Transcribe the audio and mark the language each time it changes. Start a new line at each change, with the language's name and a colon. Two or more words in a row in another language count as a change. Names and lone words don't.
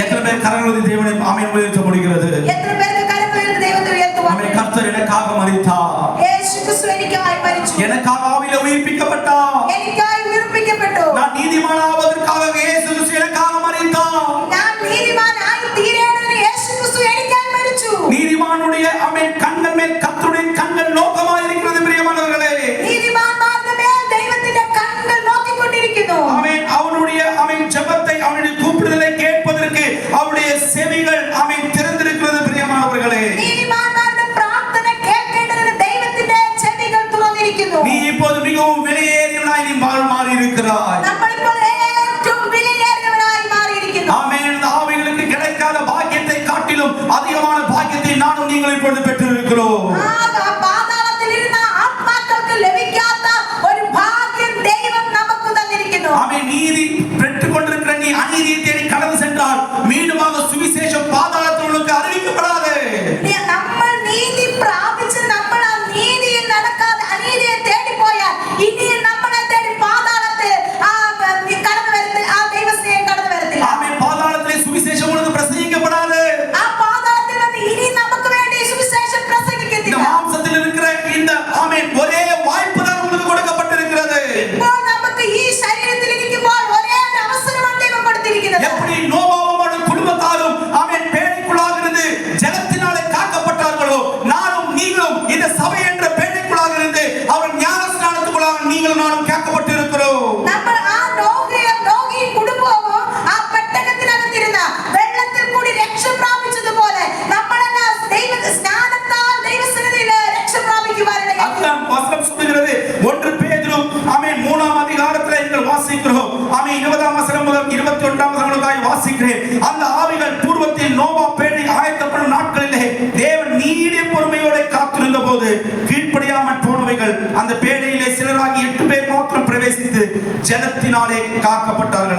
Tamil: எத்தனை பேர் கரங்களை தேவனை ஆமென் உயர்த்த முடிகிறது?
Malayalam: എത്ര പേർക്ക് കരങ്ങളുയർത്തി ദൈവത്തെ ഉയർത്തുവാൻ?
Tamil: ஆமென். கர்த்தர் எனக்காக மரித்தார்.
Malayalam: യേശു ക്രിസ്തു എനിക്കായി മരിച്ചു.
Tamil: எனக்காக ஆவியிலே உயிர்ப்பிக்கப்பட்டார்.
Malayalam: എനിക്കായി ഉയർപ്പിക്കപ്പെട്ടു.
Tamil: நான் நீதிமானாவதற்காக இயேசு கிறிஸ்து எனக்காக மரித்தார்.
Malayalam: ഞാൻ നീതിമാനായി തീരേണ്ടതിന് യേശു ക്രിസ്തു എനിക്കായി മരിച്ചു.
Tamil: நீதிமானுடைய ஆமென் கண்கள் மேல் கர்த்தருடைய கண்கள் நோக்கமாக இருக்கிறது. பிரியமானவர்களே,
Malayalam: നീതിമാന്മാരുടെ മേൽ ദൈവത്തിന്റെ കണ്ണുകൾ നോക്കിക്കൊണ്ടിരിക്കുന്നു.
Tamil: ஆமென் அவனுடைய ஆமென் ஜெபத்தை அவனுடைய கூப்பிடுதலை கேட்பதற்கு அவருடைய செவிகள் ஆமென் திறந்திருக்கிறது. பிரியமானவர்களே,
Malayalam: നീതിമാന്മാരുടെ പ്രാർത്ഥന കേൾക്കേണ്ടതിന് ദൈവത്തിന്റെ ചെവികൾ തുറന്നിരിക്കുന്നു.
Tamil: நீ இப்போது மிகவும் வெளியேறியவனாய் நீ மாறி இருக்கிறாய்.
Malayalam: നമ്മളിപ്പോൾ ഏറ്റവും വിലയേറിയവനായി മാറിയിരിക്കുന്നു.
Tamil: ஆமென். இந்த ஆவிகளுக்கு கிடைக்காத பாக்கியத்தை காட்டிலும் அதிகமான பாக்கியத்தை நானும் நீங்கள் இப்பொழுது பெற்றிருக்கிறோம்.
Malayalam: പാതാളത്തിൽ ഇരുന്ന ആത്മാക്കൾക്ക് ലഭിക്കാത്ത ഒരു ഭാഗ്യം ദൈവം നമുക്ക് തന്നിരിക്കുന്നു.
Tamil: ஆமென். நீதி பெற்றுக் கொண்டிருக்கிற நீ அநீதியை தேடி கடந்து சென்றால் மீண்டுமாக சுவிசேஷம் பாதாளத்தில் உனக்கு அறிவிக்கப்படாது.
Malayalam: നമ്മൾ നീതി പ്രാപിച്ച് നമ്മൾ ആ നീതിയിൽ നടക്കാതെ അനീതിയെ തേടി പോയാൽ ഇനി നമ്മളെ തേടി പാതാളത്തിൽ കടന്നു വരത്തില്ല. ആ ദൈവസ്നേഹം കടന്നു വരത്തില്ല.
Tamil: ஆமென். பாதாளத்திலே சுவிசேஷம் உனக்கு பிரசங்கிக்கப்படாது.
Malayalam: ആ പാതാളത്തിൽ വന്ന് ഇനി നമുക്ക് വേണ്ടി സുവിശേഷം
Tamil: இந்த
Malayalam: പ്രസംഗിക്കത്തില്ല.
Tamil: மாம்சத்தில் இருக்கிற இந்த ஆமென் ஒரே வாய்ப்பு தான் உங்களுக்கு கொடுக்கப்பட்டிருக்கிறது.
Malayalam: ഇപ്പോൾ നമുക്ക് ഈ ശരീരത്തിൽ ഇരിക്കുമ്പോൾ ഒരേ ഒരു അവസരമാണ് ദൈവം കൊടുത്തിരിക്കുന്നത്.
Tamil: எப்படி நோவாவும் குடும்பத்தாரும் ஆமென் பேழைக்குள்ளாக இருந்து ஜலத்தினாலே காக்கப்பட்டார்களோ, நானும் நீங்களும் இந்த சபை என்ற பேழைக்குள்ளாக இருந்து அவர் ஞானஸ்நானத்துக்குள்ளாக நீங்களும் நானும் காக்கப்பட்டிருக்கிறோம்.
Malayalam: നമ്മൾ ആ നോഗിയും കുടുംബവും ആ പെട്ടകത്തിനകത്തിരുന്ന വെള്ളത്തിൽ കൂടി രക്ഷ പ്രാപിച്ചതുപോലെ നമ്മളെല്ലാം സ്നാനത്താൽ ദൈവസന്നിധിയിൽ രക്ഷ പ്രാപിക്കുവാനിടയായി.
Tamil: அதுதான் வசனம் சொல்லுகிறது. 1 பேதுரு ஆமென் 3ஆம் அதிகாரத்திலே நீங்கள் வாசிக்கிறோம். ஆமென் 20ஆம் வசனம் முதல் 21ஆம் வசனங்களுக்காய் வாசிக்கிறேன். அந்த ஆவிகள் பூர்வத்தில் நோவா பேழை ஆயத்தப்படும் நாட்களிலே தேவன் நீடிய பொறுமையோடு காத்திருந்த போது கீழ்ப்படியாமல் போனவைகள் அந்த பேழையிலே சிலராகி 8 பேர் மாத்திரம் பிரவேசித்து ஜலத்தினாலே காக்கப்பட்டார்கள்.